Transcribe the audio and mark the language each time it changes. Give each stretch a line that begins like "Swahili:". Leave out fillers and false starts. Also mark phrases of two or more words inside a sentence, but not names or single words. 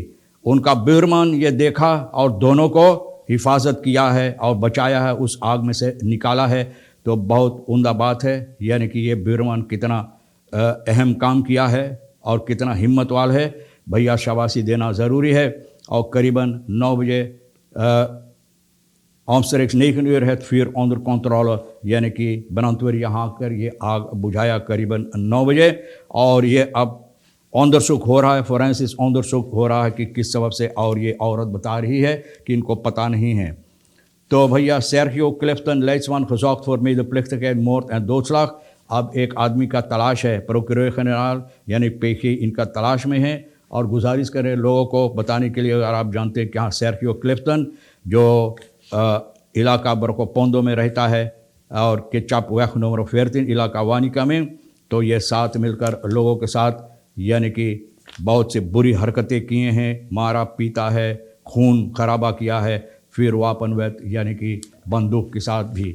Caribbean Hindustani: उनका ब्यूरमैन ये देखा और दोनों को हिफाजत किया है और बचाया है, उस आग में से निकाला है। तो बहुत उम्दा बात है, यानी कि ये ब्यूरमैन कितना अहम काम किया है और कितना हिम्मत वाला है। भैया शाबाशी देना ज़रूरी है। और करीबन 9 बजे
Dutch: omstreeks 9 uur het vuur onder controle,
Caribbean Hindustani: यानी कि brandweer यहाँ आकर ये आग बुझाया करीबन 9 बजे। और ये अब अंदरसुख हो रहा है, फोरेंसिक अंदरसुख हो रहा है कि किस सबब से, और ये औरत बता रही है कि इनको पता नहीं है। तो भैया
Dutch: Sergio Clifton Leidsman gezocht voor medeplichtigheid, moord en doodslag।
Caribbean Hindustani: अब एक आदमी का तलाश है, प्रोक्योरर जनरल यानी PG इनका तलाश में है, और गुजारिश करें लोगों को बताने के लिए, अगर आप जानते हैं कि हाँ Sergio Clifton जो इलाका बरकोपोंडो में रहता है और केचाप वैख नंबर 14 इलाका वानिका में, तो ये साथ मिलकर लोगों के साथ यानी कि बहुत से बुरी हरकतें किए हैं, मारा पीटा है, खून खराबा किया है, फिर वापनवैत यानी कि बंदूक के साथ भी।